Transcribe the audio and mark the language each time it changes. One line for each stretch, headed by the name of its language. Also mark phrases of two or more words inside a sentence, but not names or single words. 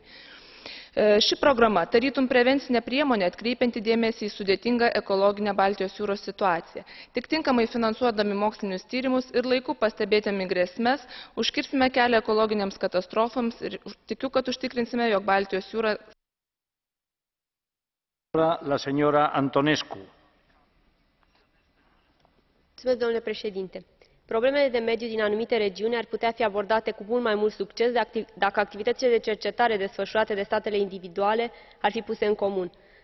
Lithuanian: Ši programa tarytum prevencinė priemonė atkreipianti dėmesį į sudėtingą ekologinę Baltijos jūros situaciją. Tik tinkamai finansuodami mokslinius tyrimus ir laiku pastebėdami grėsmes, užkirsime kelią ekologiniams katastrofams ir tikiu, kad užtikrinsime, jog Baltijos jūra.
Spanish: La señora Antonescu.
Romanian: Mulțumesc, domnule președinte. Problemele de mediu din anumite regiuni ar putea fi abordate cu mult mai mult succes dacă activitățile de cercetare desfășurate de statele individuale ar fi puse în comun.